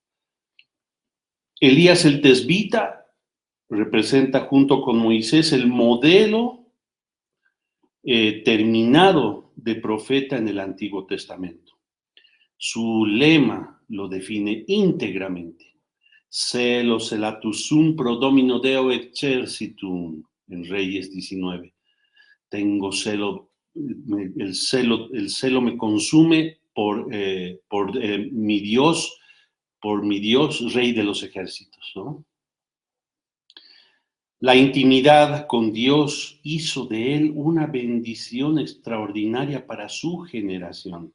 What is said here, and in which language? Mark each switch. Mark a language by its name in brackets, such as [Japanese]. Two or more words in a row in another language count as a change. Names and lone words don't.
[Spanish] Elías el tesbita representa junto con Moisés el modelo terminado de profeta en el Antiguo Testamento. Su lema lo define íntegramente. [Latin] Celo celatus sum pro domino Deo exercitum, [Spanish] en Reyes 19. Tengo celo, el celo me consume por mi Dios, Rey de los ejércitos, ¿no? La intimidad con Dios hizo de él una bendición extraordinaria para su generación.